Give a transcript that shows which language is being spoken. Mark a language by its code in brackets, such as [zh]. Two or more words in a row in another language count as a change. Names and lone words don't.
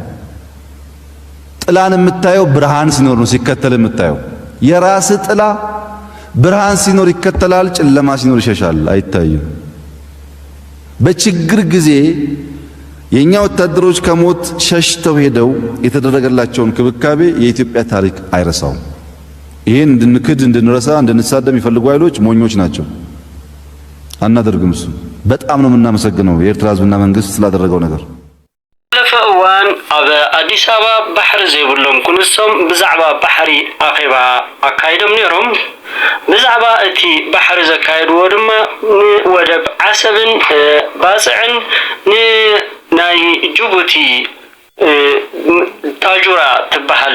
[am] ጥላን የምታየው ብርሃን ሲኖር ነው ሲከተል የምታየው። የራስህ ጥላ ብርሃን ሲኖር ይከተላል፣ ጨለማ ሲኖር ይሸሻል፣ አይታይም። በችግር ጊዜ የኛ ወታደሮች ከሞት ሸሽተው ሄደው የተደረገላቸውን ክብካቤ የኢትዮጵያ ታሪክ አይረሳውም። ይሄን እንድንክድ እንድንረሳ እንድንሳደም ይፈልጉ ኃይሎች ሞኞች ናቸው። አናደርግም። እሱ በጣም ነው የምናመሰግነው የኤርትራ ሕዝብና መንግስት ስላደረገው ነገር። [ti] ለፈዋን ኣብ አዲስ አበባ ባሕሪ ዘይብሎም ኩንሶም ብዛዕባ ባሕሪ አኼባ አካይዶም ነይሮም። ብዛዕባ እቲ ባሕሪ ዘካየድዎ ድማ ንወደብ ዓሰብን ባፅዕን ንናይ ጅቡቲ ታጁራ ትበሃል